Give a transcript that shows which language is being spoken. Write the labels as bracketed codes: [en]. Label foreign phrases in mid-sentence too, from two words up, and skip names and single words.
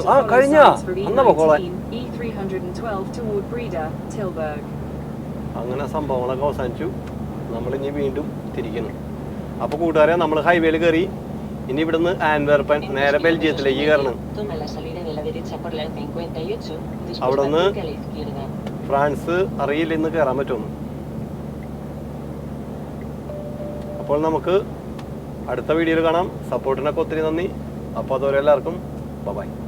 [ml] ആ കഴിഞ്ഞാ എന്നാ പൊക്കോളെ. [en] E312 toward Breda, Tilburg. [ml] അങ്ങനെ സംഭവങ്ങളൊക്കെ അവസാനിച്ചു. നമ്മളിനി വീണ്ടും തിരിക്കുന്നു. അപ്പോൾ കൂട്ടുകാരെ നമ്മൾ ഹൈവേയിൽ കയറി. ഇനി ഇവിടുന്ന് ആൻഡ്വെർപ്പൻ നേരെ ബെൽജിയത്തിലേക്ക് കയറണം. [es] Toma la salida de la derecha por la 58. Después Abrone. mantente a la izquierda. [ml] ഫ്രാൻസ് അറിയില്ല ഇന്ന് കയറാൻ പറ്റുമെന്ന്. അപ്പോൾ നമുക്ക് അടുത്ത വീഡിയോയിൽ കാണാം. സപ്പോർട്ടിനൊക്കെ ഒത്തിരി നന്ദി. അപ്പോൾ അതുവരെ എല്ലാവർക്കും ബൈ.